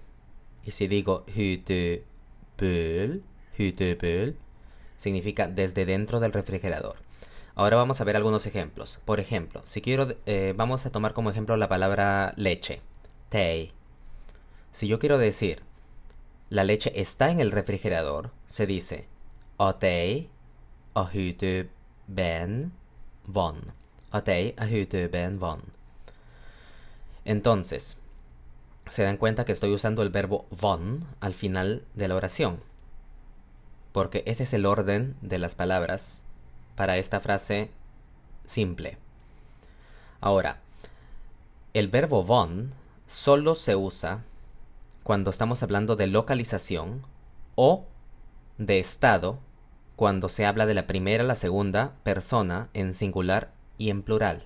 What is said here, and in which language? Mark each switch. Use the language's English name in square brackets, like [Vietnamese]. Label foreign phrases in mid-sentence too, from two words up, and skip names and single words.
[Spanish] Y si digo [Hungarian] hytö böl [Spanish] significa desde dentro del refrigerador. Ahora vamos a ver algunos ejemplos. Por ejemplo, si quiero, vamos a tomar como ejemplo la palabra leche, tei. Si yo quiero decir la leche está en el refrigerador, se dice [Hungarian] a tei a hytőben van. A tei a hytőben van. [Spanish] Entonces, se dan cuenta que estoy usando el verbo van al final de la oración, porque ese es el orden de las palabras para esta frase simple. Ahora, el verbo van solo se usa cuando estamos hablando de localización o de estado cuando se habla de la primera, la segunda persona en singular y en plural.